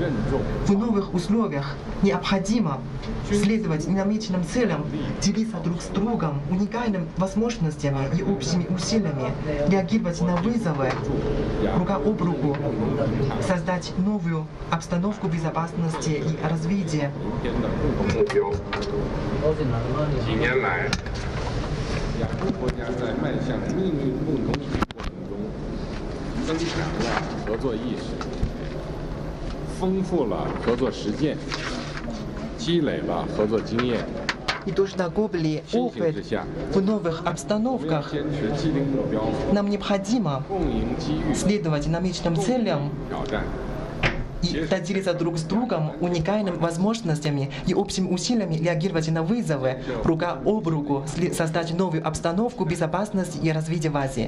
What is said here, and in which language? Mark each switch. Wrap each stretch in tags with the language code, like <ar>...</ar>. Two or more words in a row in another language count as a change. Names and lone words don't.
<ru>В новых условиях необходимо следовать намеченным целям, делиться друг с другом уникальными возможностями и общими усилиями, реагировать на вызовы, рука об руку, создать новую обстановку безопасности и развития.</ru> <zh>几年来，亚洲国家在迈向命运共同体过程中，增强了合作意识，丰富了合作实践，积累了合作经验。</zh> <ru>И тоже накопили опыт в новых обстановках. Нам необходимо следовать намеченным целям и делиться друг с другом уникальными возможностями и общими усилиями реагировать на вызовы, рука об руку, создать новую обстановку безопасности и развития в Азии.</ru>